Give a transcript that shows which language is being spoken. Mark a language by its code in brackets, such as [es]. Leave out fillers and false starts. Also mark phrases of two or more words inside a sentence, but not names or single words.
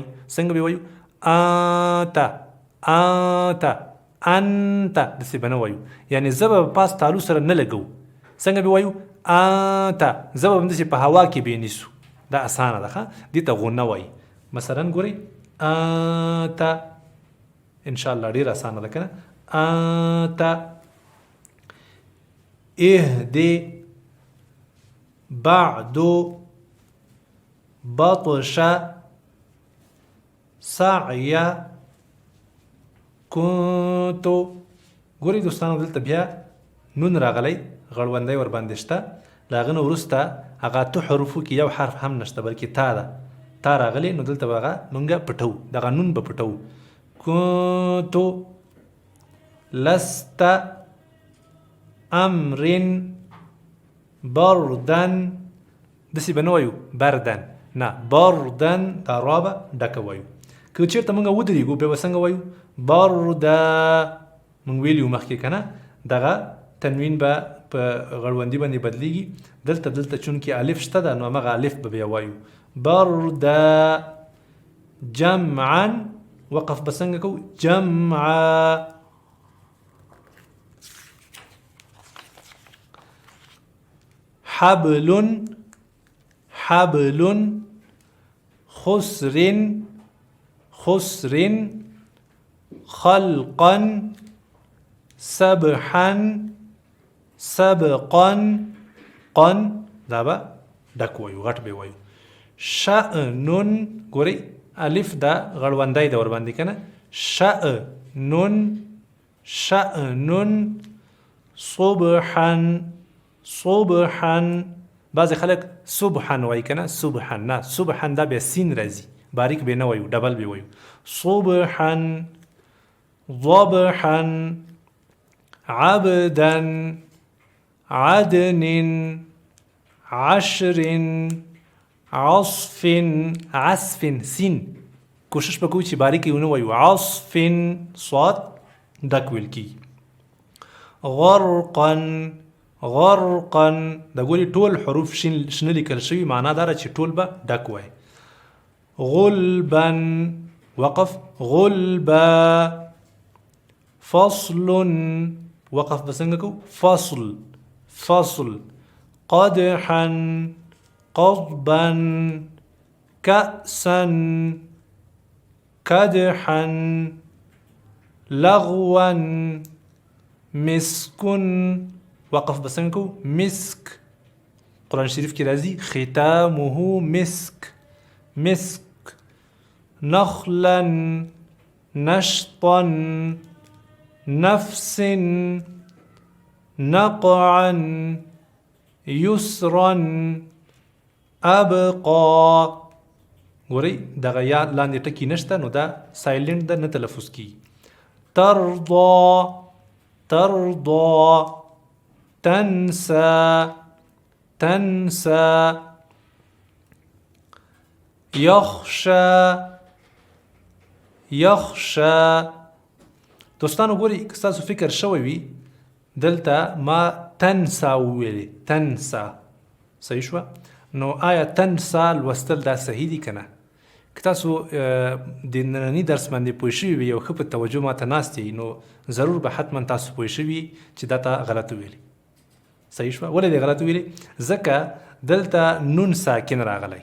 [ps] څنګه به وایو؟ [ar] آتا آتا انت. [ps] داسې به نه وایو، یعنی زه به پاس تالو سره نه لګو. څنګه به وایو؟ آتا. زه به همداسې په هوا کې به نیسو. دا اسانه ده، دې ته غنه وایي. مثلا ګورئ آتا، انشاءالله ډېر اسانه ده که نه؟ [ar] آتا. اهدي بعد بطش سعي كنت. [ps] ګورئ دوستانو دلته بیا نون راغلی، غړوندی ورباندې شته، له هغه نه وروسته هغه اته حروفو کې یو حرف هم نشته، بلکې تا ده. تا راغلی، نو دلته به هغه مونږ پټو، دغه نون به پټو. [ar] كنت لست امر بردن. [ps] داسې به نه وایو بردن، نه، بردن. دا را به ډکه وایو. که چېرته مونږ ودرېږو بیا به څنګه وایو؟ [ar] برده. [ps] مونږ ویلي وو مخکې که نه، دغه تنوین به په غړوندي باندې بدلیږي. دلته چونکې الف شته ده، نو همغه الف به بیا وایو برده. جمعا، وقف به څنګه کوو؟ [ar] جمعا. حبل حبل. خسر خسر. خلقا سبحا سبقا قن [ps] دا به ډک وایو غټ به وایو شأنن ګورئ الف دا غړوندی د ورباندې که نه شأنن شأنن [ar] صبحا صبحا [ps] بعضې خلک صبحا وایي که نه صبحا نه صبحا دا بیا سین راځي باریک به نه وایو ډبل به وایو صبحا [ar] ضبحا عبدا عدن عشر عصف عصف [ps] سین کوشش وکړو چې باریکې ونه وایو عصف صاد ډک ویل کېږي غرقا غرقا د ګوري ټول حروف شنه لیکل شوي معنا دا چې ټول به ډک وای غلبا وقف غلبا فصل وقف بسنګ کو [ar] فصل فصل قدحا قضبا كأسا كدحا لغوا مسك [ps] وقف بسنګ کو مسك قرآن شریف کې راځي [ar] ختامه مسك مسك نخلا نشطا نفس نقعا يسرا [ps] ابقا ګورئ دغه یا لاندې ټکي نشته نو دا سایلنټ ده نه تلفظ کی [ar] ترضى ترضى تنسى تنسى يخشى يخشى [ps] دوستانو ګورئ که ستاسو فکر شوی وي دلته ما تنسا وویلې تنسا صحیح شوه نو آیا تنسا لوستل دا صحیح دي که نه که تاسو د ننني درس باندې پوه شوي وي یو ښه په توجه ماته ناست یئ نو ضرور به حتما تاسو پوه شوي چې دا ته غلط وویلې صحیح شوه ولې دې غلط وویلې ځکه دلته نون ساکن راغلی